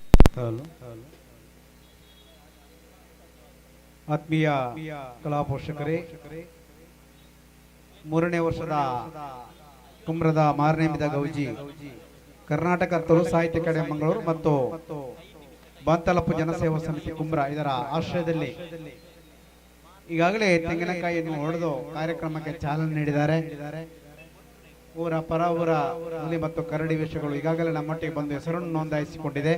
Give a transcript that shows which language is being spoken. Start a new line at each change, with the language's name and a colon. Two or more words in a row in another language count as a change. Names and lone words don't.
Kannada: ಆತ್ಮೀಯ ಕಲಾ ಪೋಷಕರೇ, 3ನೇ ವರ್ಷದ ಕುಮ್ರದ ಮಾರನೇಮಿದ ಗೌಜಿ ಕರ್ನಾಟಕ ತುಳು ಸಾಹಿತ್ಯ ಅಕಾಡೆಮಿ ಮಂಗಳೂರು ಮತ್ತು ಬಾಂತಲಪ್ಪು ಜನಸೇವಾ ಸಮಿತಿ ಕುಮ್ರ ಇದರ ಆಶ್ರಯದಲ್ಲಿ ಈಗಾಗಲೇ ತೆಂಗಿನಕಾಯಿಯನ್ನು ಹೊಡೆದು ಕಾರ್ಯಕ್ರಮಕ್ಕೆ ಚಾಲನೆ ನೀಡಿದ್ದಾರೆ. ಊರ ಪರ ಊರ ಹುಲಿ ಮತ್ತು ಕರಡಿ ವೇಷಗಳು ಈಗಾಗಲೇ ನಮ್ಮೊಟ್ಟಿಗೆ ಬಂದು ಹೆಸರನ್ನು ನೋಂದಾಯಿಸಿಕೊಂಡಿದೆ.